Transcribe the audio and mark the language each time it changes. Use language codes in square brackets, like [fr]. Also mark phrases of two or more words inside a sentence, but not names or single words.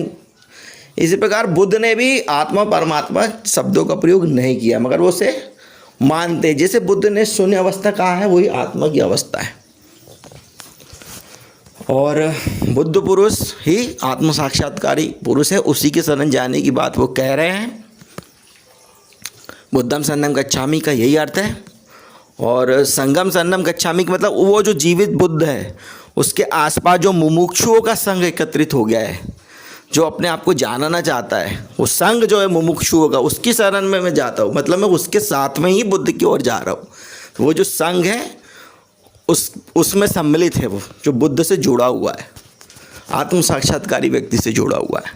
[hi] इसी प्रकार बुद्ध ने भी आत्मा परमात्मा शब्दों का प्रयोग नहीं किया, मगर वो उसे मानते। जैसे बुद्ध ने शून्य अवस्था कहा है, वही आत्मा की अवस्था है। और बुद्ध पुरुष ही आत्म साक्षात्कारी पुरुष है, उसी के शरण जाने की बात वो कह रहे हैं। [pi] बुद्धम शरणम गच्छामि [hi] का यही अर्थ है। और [pi] संगम शरणम गच्छामि [hi] का मतलब वो जो जीवित बुद्ध है, उसके आसपास जो मुमुक्षुओं का संघ एकत्रित हो गया है, जो अपने आप को जानना चाहता है, वो संघ जो है मुमुक्षुओं का, उसकी शरण में मैं जाता हूँ, मतलब मैं उसके साथ में ही बुद्ध की ओर जा रहा हूँ। तो वो जो संघ है उसमें सम्मिलित है, वो जो बुद्ध से जुड़ा हुआ है, आत्म साक्षात्कारी व्यक्ति से जुड़ा हुआ है।